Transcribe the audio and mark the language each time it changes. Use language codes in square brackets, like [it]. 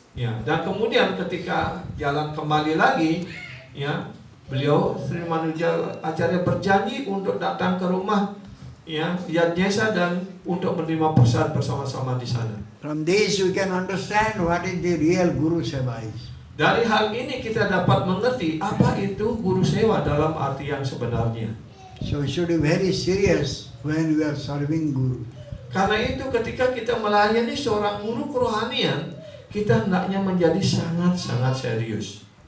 [id] Ya, dan kemudian ketika jalan kembali lagi, ya, beliau Sri Ramanuja Acharya berjanji untuk datang ke rumah, ya, Yajnesa dan untuk menerima prasad bersama-sama di sana. [en] From this we can understand what is the real Guru Seva is. [id] Dari hal ini kita dapat mengerti apa itu guru sewa dalam arti yang sebenarnya. [en] So we should be very serious when we are serving Guru. [id] Karena itu ketika kita melayani seorang guru kerohanian, kita hendaknya menjadi sangat-sangat serius.